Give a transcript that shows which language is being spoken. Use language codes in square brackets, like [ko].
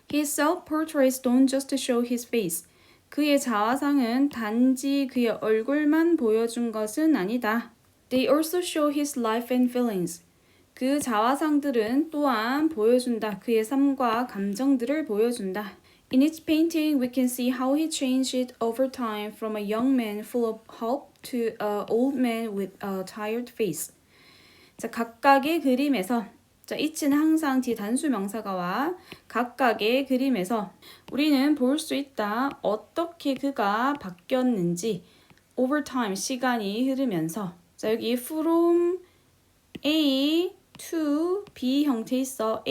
[en] His self-portraits don't just show his face. [ko] 그의 자화상은 단지 그의 얼굴만 보여준 것은 아니다. [en] They also show his life and feelings. [ko] 그 자화상들은 또한 보여준다. 그의 삶과 감정들을 보여준다. [en] In each painting, we can see how he changed it over time from a young man full of hope to an old man with a tired face. [ko] 자, 각각의 그림에서 자, each는 항상 뒤에 단수 명사가 와. 각각의 그림에서 우리는 볼 수 있다. 어떻게 그가 바뀌었는지 [en] over time, [ko] 시간이 흐르면서 자, 여기 from A to B 형태 있어.